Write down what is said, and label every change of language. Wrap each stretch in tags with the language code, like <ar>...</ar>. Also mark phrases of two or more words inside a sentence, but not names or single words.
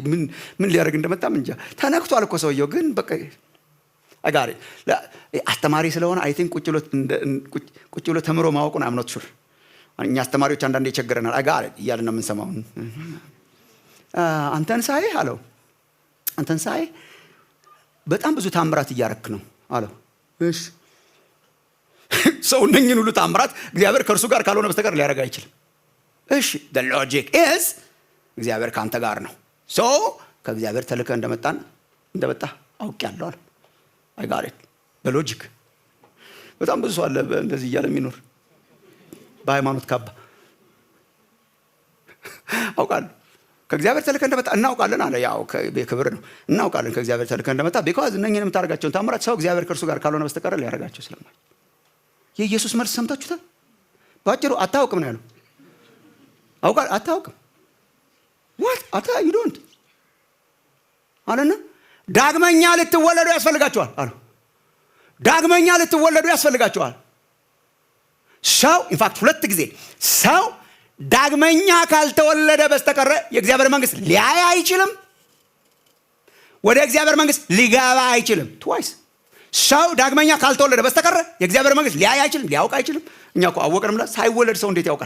<am>ምን ሊያደርግ እንደመጣም እንጃ። ተነክቷል እኮ ሰውየው። ግን በቃ</am> <en>I got it</en> <am>አስተማሪ ስለሆነ</am> <en>I think</en> <am>ቁጭ ብሎ ተምሮ ማወቁን አምኖት ሹር። እኛ አስተማሪዎች አንዳንዴ ይቸግረናል።</am> <en>I got it</en> <am>እያልን ነው የምንሰማው። አንተን ሳይህ አለው፣ አንተን ሳይህ በጣም ብዙ ታምራት እያረክ ነው አለው። እሺ ሰው እነኝህን ሁሉ ታምራት እግዚአብሔር ከእርሱ ጋር ካልሆነ በስተቀር ሊያደርግ አይችልም። እሺ</am> <en>the logic is</en> <am>እግዚአብሔር ካንተ ጋር ነው። ከእግዚአብሔር ተልከህ እንደመጣ አውቄያለሁ አለ።</am> <en>I got it</en> <am>በሎጂክ። በጣም ብዙ ሰው አለ እንደዚህ እያለ የሚኖር በሃይማኖት ካባ። አውቃለሁ ከእግዚአብሔር ተልከህ እንደመጣ እናውቃለን አለ። ያው ክብር ነው። እናውቃለን ከእግዚአብሔር ተልከህ እንደመጣ ቢኮዝ እነኝህን የምታደርጋቸውን ታምራት ሰው እግዚአብሔር ከእርሱ ጋር ካልሆነ በስተቀር ሊያደርጋቸው ስለማይችል። የኢየሱስ መልስ ሰምታችሁታል። ባጭሩ አታውቅም ነው ያለው። አታውቅም</am> <en>what you don't</en> <am>አለና ዳግመኛ ልትወለዱ ያስፈልጋቸዋል አለ። ዳግመኛ ልትወለዱ ያስፈልጋቸዋል። ሰው ኢንፋክት 2 ጊዜ ሰው ዳግመኛ ካልተወለደ በስተቀር የእግዚአብሔር መንግስት ሊያይ አይችልም፣ ወደ እግዚአብሔር መንግስት ሊገባ አይችልም። ትዋይስ ሰው ዳግመኛ ካልተወለደ በስተቀር የእግዚአብሔር መንግስት ሊያይ አይችልም፣ ሊያውቅ አይችልም። እኛ እኮ አወቅንም ብለን ሳይወለድ ሰው እንዴት ያውቃል?</am>